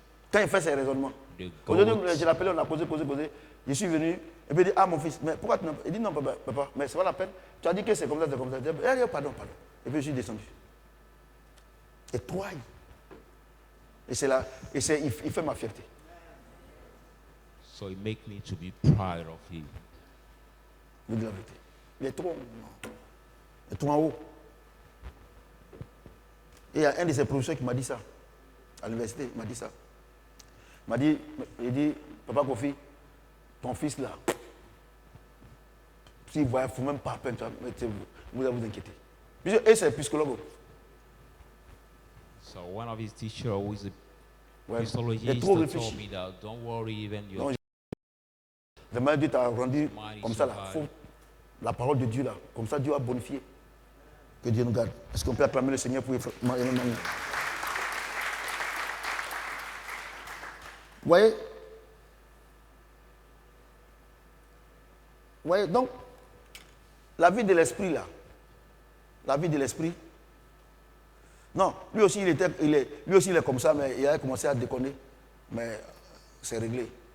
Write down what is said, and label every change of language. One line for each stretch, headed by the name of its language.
French: Quand il fait ses raisonnements. Aujourd'hui, je l'appelle, on a causé. Je suis venu, et puis il dit, ah mon fils, mais pourquoi tu n'as pas. Il dit, non, papa, mais c'est pas la peine. Tu as dit que c'est comme ça. Il dit, pardon. Et puis je suis descendu. Et toi, et c'est là, il fait ma fierté.
English: So it make me to be proud of him.
French: Il dit la vérité. Il est trop en haut. Et il y a un de ses professeurs qui m'a dit ça. À l'université, il m'a dit ça. Il dit, papa Kofi, ton fils là, s'il voit, il ne faut même pas peine, vous allez vous inquiéter. Et c'est psychologue.
English: So one of his teachers who is a psychologist told me that don't worry even your...
French: Vraiment, Dieu t'a rendu comme ça là. Faut la parole de Dieu là. Comme ça, Dieu a bonifié. Que Dieu nous garde. Est-ce qu'on peut acclamer le Seigneur pour Emmanuel? Vous voyez, donc, la vie de l'esprit là, non, lui aussi il est comme ça, mais il a commencé à déconner, mais c'est réglé.